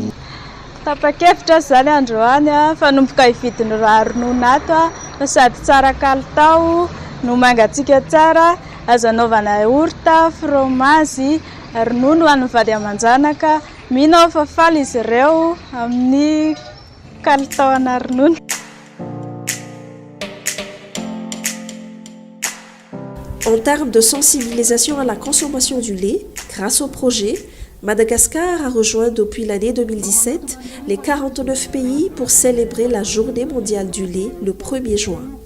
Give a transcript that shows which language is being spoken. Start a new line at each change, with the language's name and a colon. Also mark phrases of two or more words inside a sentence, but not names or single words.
Malagasy: Tapa-kevitra zany androany fanomboka hividiny raha ronono ato fa sady tsara kalitao no mangatsika tsara, azo anaovana orta, fromage, ronono ho an'ny vady aman-janaka. Mino fa faly izy ireo amin'ny kalitaona ronono.
French: En termes de sensibilisation à la consommation du lait, grâce au projet, Madagascar a rejoint depuis l'année 2017 les 49 pays pour célébrer la Journée mondiale du lait le 1er juin.